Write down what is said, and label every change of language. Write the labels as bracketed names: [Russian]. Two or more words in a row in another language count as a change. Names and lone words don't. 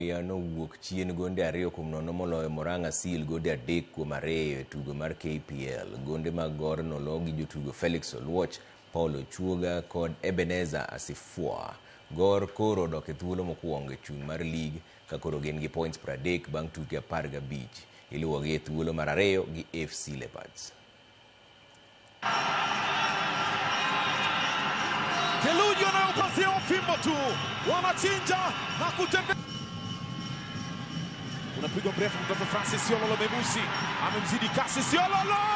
[Luo (Kenya and Tanzania)] Yano wuok chien gonde ariyo kuom nono moloyo Murang'a Seal gonde 3-2 e tugo mar KPL. Gonde mag Gor nolo gi jotugo Felix Oluoch, Paul Ochuoga kod Ebenezer Asifua. Gor koro dok e thuolo mokwongo e chung' mar lig ka koro gin gi points 30 bang' tuke 15. Iluwogi e thuolo mar ariyo gi FC Leopards. [Swahili] Kelujo na upasia ufimbo tu, wanachinja na kutembea. Unapigwa mrefu kutoka Francis Yololo Memusi, amemzidi kasi Yololo!